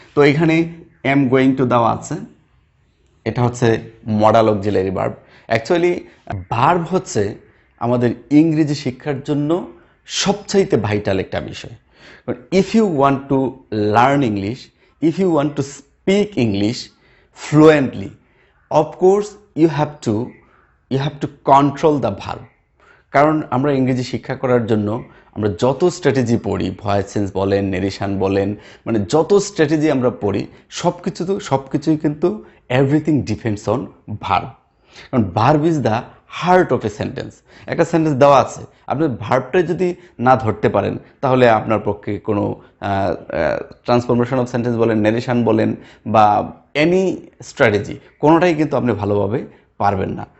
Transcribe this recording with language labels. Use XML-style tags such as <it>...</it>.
<bn>তো এখানে am going to দেওয়া আছে, এটা হচ্ছে modal auxiliary verb. Actually verb হচ্ছে আমাদের ইংরেজি শিক্ষার জন্য সবচাইতে ভাইটাল একটা বিষয়।</bn> <en>if you want to</en> <bn>learn English, if you want to</bn> <en>speak English fluently, of course you have to control the verb.</en> <bn>কারণ আমরা ইংরেজি শিক্ষা করার জন্য আমরা যত স্ট্র্যাটেজি পড়ি, ভয়েস চেঞ্জ বলেন, নেরেশন বলেন, মানে যত স্ট্র্যাটেজি আমরা পড়ি সব কিছুই কিন্তু</bn> <en>Everything depends on verb.</en> <bn>কারণ</bn> <en>Verb is the heart of a sentence.</en> <bn>একটা সেন্টেন্স দেওয়া আছে, আপনি ভার্বটা যদি না ধরতে পারেন তাহলে আপনার পক্ষে কোনো ট্রান্সফরমেশন অফ সেন্টেন্স বলেন, নেরেশন বলেন বা এনি স্ট্র্যাটেজি কোনোটাই কিন্তু আপনি ভালোভাবে পারবেন না।</bn>